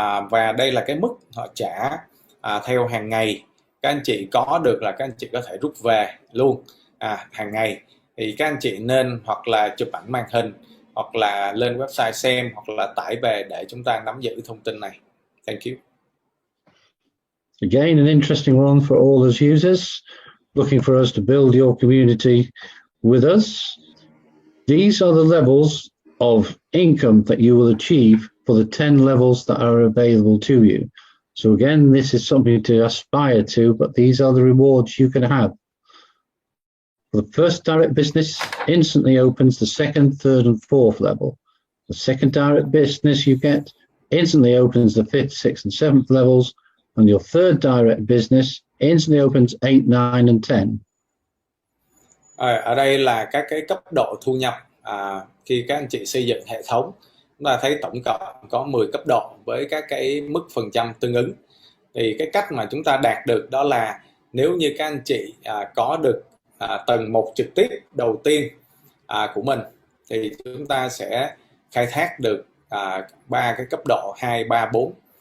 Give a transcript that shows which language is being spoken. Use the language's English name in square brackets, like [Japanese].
[Vietnamese] Và đây là cái mức họ trả theo hàng ngày. Các anh chị có được là các anh chị có thể rút về luôn hàng ngày. Thì các anh chị nên hoặc là chụp ảnh màn hình, hoặc là lên website xem, hoặc là tải về để chúng ta nắm giữ thông tin này. [English] Thank you. Again, an interesting one for all us users looking for us to build your community with us. These are the levels of income that you will achieve for the 10 levels that are available to you. So again, this is something to aspire to, but these are the rewards you can have. For the first direct business, instantly opens the second, third, and fourth level. The second direct business you get instantly opens the fifth, sixth, and seventh levels, and your third direct business instantly opens 8, 9, and 10. [Vietnamese] Ở đây là các cái cấp độ thu nhập khi các anh chị xây dựng hệ thống. Chúng ta thấy tổng cộng có 10 cấp độ với các cái mức phần trăm tương ứng. Thì cái cách mà chúng ta đạt được đó là nếu như các anh chị có được tầng 1 trực tiếp đầu tiên của mình thì chúng ta sẽ khai thác được 3 cái cấp độ 2, 3, 4.